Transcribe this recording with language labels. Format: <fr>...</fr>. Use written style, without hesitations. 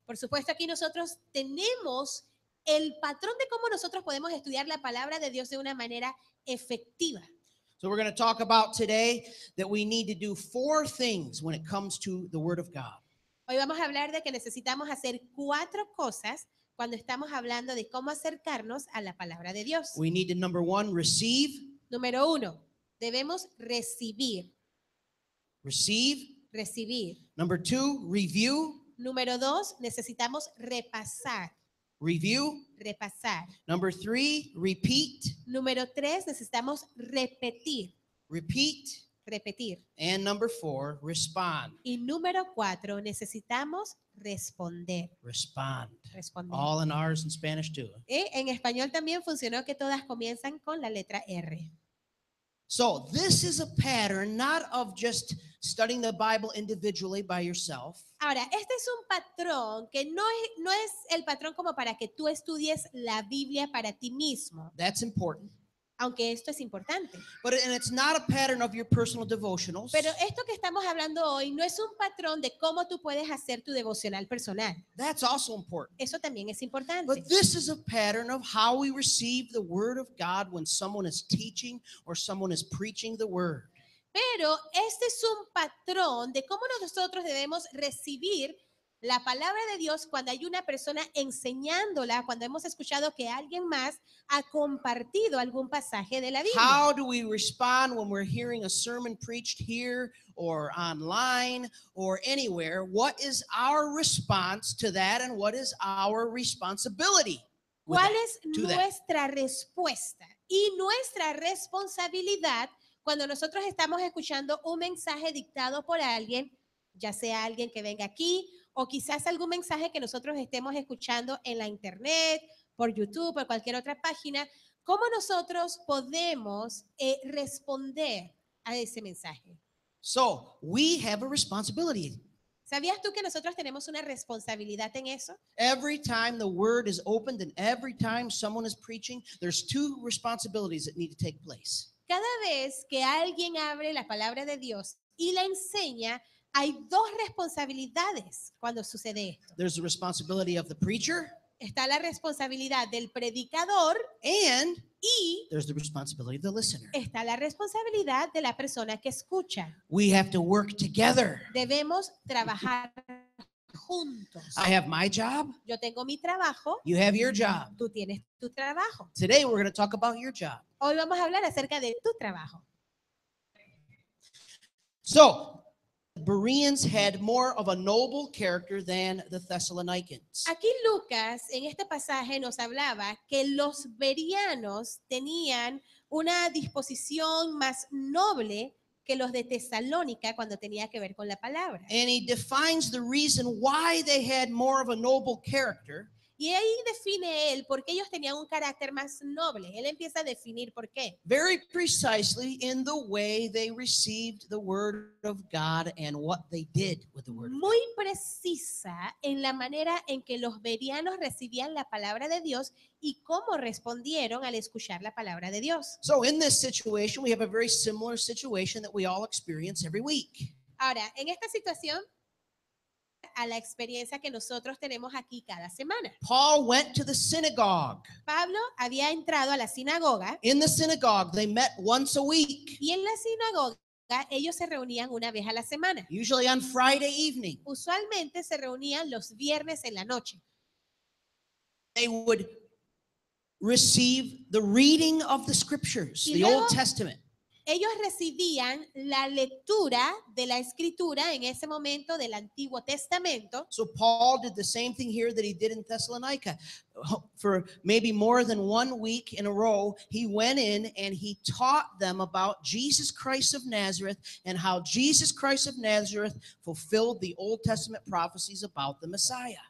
<es>Por supuesto, aquí nosotros tenemos el patrón de cómo nosotros podemos estudiar la palabra de Dios de una manera efectiva.</es> <en>So we're going to talk about today that we need to do 4 things when it comes to the Word of God.</en> <es>Hoy vamos a hablar de que necesitamos hacer 4 cosas cuando estamos hablando de cómo acercarnos a la palabra de Dios.</es> <en>We need to, number 1, receive.</en> <es>Número 1, debemos recibir.</es> <en>Receive. Number 2, review.</en> <es>Número 2, necesitamos repasar. Repasar.</es> <en>Number 3, repeat.</en> <es>Número 3, necesitamos repetir. Repetir.</es> <en>And number 4, respond.</en> <es>Y número 4, necesitamos responder.</es> <en>Respond.</en> <es>Responder.</es> <en>All in ours in Spanish too.</en> <es>En español también funcionó que todas comienzan con la letra R.</es> <en>So this is a pattern not of just studying the Bible individually by yourself.</en> <es>Ahora, este es un patrón que no es el patrón como para que tú estudies la Biblia para ti mismo,</es> <en>That's important.</en> <es>aunque esto es importante.</es> <en>And it's not a pattern of your personal devotionals.</en> <es>Pero esto que estamos hablando hoy no es un patrón de cómo tú puedes hacer tu devocional personal.</es> <en>That's also important.</en> <es>Eso también es importante.</es> <en>But this is a pattern of how we receive the Word of God when someone is teaching or someone is preaching the Word.</en> <es>Pero este es un patrón de cómo nosotros debemos recibir la palabra de Dios cuando hay una persona enseñándola, cuando hemos escuchado que alguien más ha compartido algún pasaje de la Biblia.</es> <en>How do we respond when we're hearing a sermon preached here or online or anywhere? What is our response to that, and what is our responsibility?</en> <es>¿Cuál es</es> <en>to that?</en> <es>nuestra respuesta y nuestra responsabilidad cuando nosotros estamos escuchando un mensaje dictado por alguien, ya sea alguien que venga aquí o quizás algún mensaje que nosotros estemos escuchando en la internet, por YouTube, por cualquier otra página? ¿Cómo nosotros podemos responder a ese mensaje?</es> <en>So we have a responsibility.</en> <es>¿Sabías tú que nosotros tenemos una responsabilidad en eso?</es> <en>Every time the Word is opened and every time someone is preaching, there's 2 responsibilities that need to take place.</en> <es>Cada vez que alguien abre la palabra de Dios y la enseña, hay 2 responsabilidades cuando sucede esto.</es> <en>There's the responsibility of the preacher,</en> <es>Está la responsabilidad del predicador</es> <en>and</en> <es>y</es> <en>there's the responsibility of the listener.</en> <es>está la responsabilidad de la persona que escucha.</es> <en>We have to work together.</en> <es>Debemos trabajar juntos.</es> <en>I have my job,</en> <es>Yo tengo mi trabajo,</es> <en>you have your job.</en> <es>tú tienes tu trabajo.</es> <en>Today we're going to talk about your job.</en> <es>Hoy vamos a hablar acerca de tu trabajo.</es> <en>So, the Bereans had more of a noble character than the Thessalonians.</en> <es>Aquí Lucas en este pasaje nos hablaba que los bereanos tenían una disposición más noble que los de Tesalónica cuando tenía que ver con la palabra.</es> <en>And he defines the reason why they had more of a noble character.</en> <es>Y ahí define él por qué ellos tenían un carácter más noble. Él empieza a definir por qué.</es> <en>Very precisely in the way they received the word of God and what they did with the word of God.</en> <es>Muy precisa en la manera en que los bereanos recibían la palabra de Dios y cómo respondieron al escuchar la palabra de Dios.</es> <en>So in this situation, we have a very similar situation that we all experience every week.</en> <es>Ahora, en esta situación, a la experiencia que nosotros tenemos aquí cada semana.</es> <en>Paul went to the synagogue.</en> <es>Pablo había entrado a la sinagoga</es> <en>In the synagogue, they met once a week,</en> <es>y en la sinagoga ellos se reunían una vez a la semana.</es> <en>usually on Friday evening.</en> <es>Usualmente se reunían los viernes en la noche.</es> <en>They would receive the reading of the scriptures,</en> <es>Y</es> <en>the</en> <es>luego-</es> <en>Old Testament.</en> <es>Ellos recibían la lectura de la escritura en ese momento del Antiguo Testamento.</es> <en>So Paul did the same thing here that he did in Thessalonica. For maybe more than 1 week in a row, he went in and he taught them about Jesus Christ of Nazareth and how Jesus Christ of Nazareth fulfilled the Old Testament prophecies about the Messiah.</en>